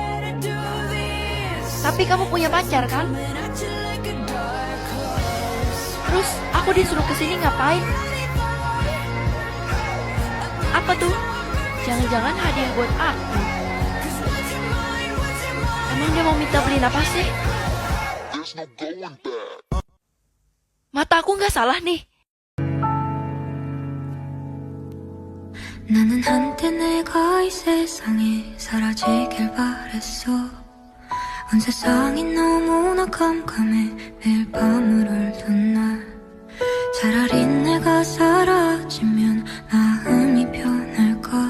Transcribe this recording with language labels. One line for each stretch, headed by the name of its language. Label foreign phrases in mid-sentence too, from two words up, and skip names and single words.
Indonesian: Tapi kamu punya pacar kan? Terus aku disuruh kesini ngapain? Apa tuh? Jangan-jangan hadiah buat aku. Emang dia mau minta beliin apa sih? Mata aku nggak salah nih.
Korean: 나는 한때 내가 이 세상에 사라지길 바랬어. 온 세상이 너무나 깜깜해 매일 밤을 울던 날. 차라리 내가 사라지면 마음이 편할까.